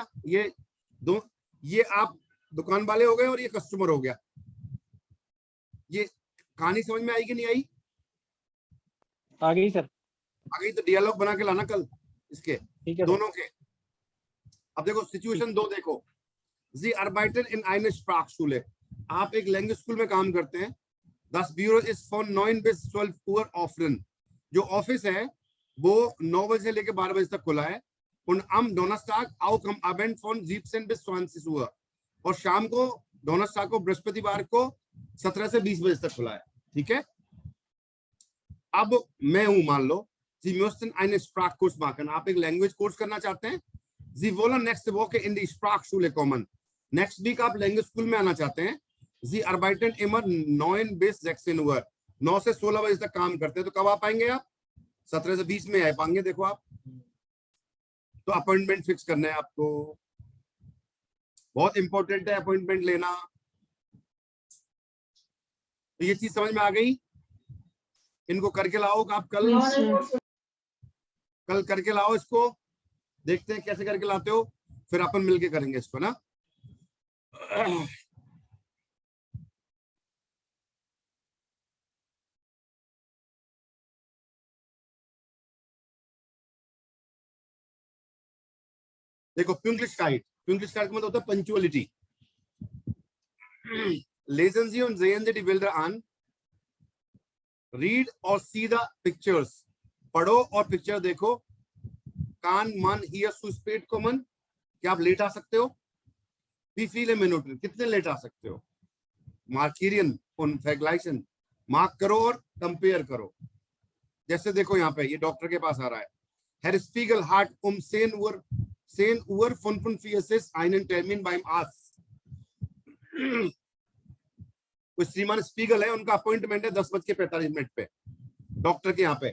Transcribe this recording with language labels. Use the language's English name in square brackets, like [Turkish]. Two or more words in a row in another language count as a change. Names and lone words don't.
[Hindi] ये आप दुकान वाले हो गए और ये कस्टमर हो गया. ये कहानी समझ में आई कि नहीं आई? आ गई सर. आ गई. तो डियलॉग बना के लाना कल इसके, ठीक है दोनों के. अब देखो सिचुएशन 2 देखो. [German] Sie arbeiten in einer Sprachschule. [Hindi] आप एक [English] language school [Hindi] में काम करते हैं. [German] Das Büro ist von 9 bis 12 Uhr offen. [Hindi] जो ऑफिस है वो 9 बजे से लेकर 12 बजे तक खुला है. [German] Und am Donnerstag auch am Abend von 17 bis 20 Uhr. [Hindi] और शाम को डोनरस्टाग को, बृहस्पतिवार को 17 से 20 बजे तक खुला है. ठीक है. अब मैं हूं, मान लो [German] Sie möchten einen Sprachkurs machen. [Hindi] आप एक [English] language course [Hindi] करना चाहते हैं. [German] Sie wollen nächste Woche in die Sprachschule kommen. [English] next week [Hindi] आप [English] language school [Hindi] में आना चाहते हैं. [German] Sie arbeiten immer 9 bis 16 Uhr. [Hindi] 9 से 16 बजे तक काम करते हैं. तो कब आ पाएंगे आप? 17 से 20 में आ पाएंगे. देखो आप, तो [English] appointment fix [Hindi] करना है आपको. बहुत इंपॉर्टेंट है अपॉइंटमेंट लेना. तो ये चीज समझ में आ गई. इनको करके लाओ. आप कल करके लाओ इसको. देखते हैं कैसे करके लाते हो, फिर अपन मिलके करेंगे इसको ना. देखो Pünktlichkeit का मतलब होता है पंक्चुअलिटी. [German] Lesen Sie und sehen Sie die Bilder an. [English] Read or see the pictures. [Hindi] पढ़ो और पिक्चर देखो. [German] Kann man hier zu spät kommen? [Hindi] क्या आप लेट आ सकते हो? [German] Wie viele Minuten, [Hindi] कितने लेट आ सकते हो? [German] मार्किरियन und vergleichen, [Hindi] मार्क करो और कंपेयर करो। जैसे देखो यहाँ पे ये डॉक्टर के पास आ रहा है, [German] Herr Spiegel hat 10 Uhr 45 einen Termin beim Arzt। [Hindi] श्रीमान स्पीगल है, उनका अपॉइंटमेंट है 10:45 पे डॉक्टर के यहाँ पे।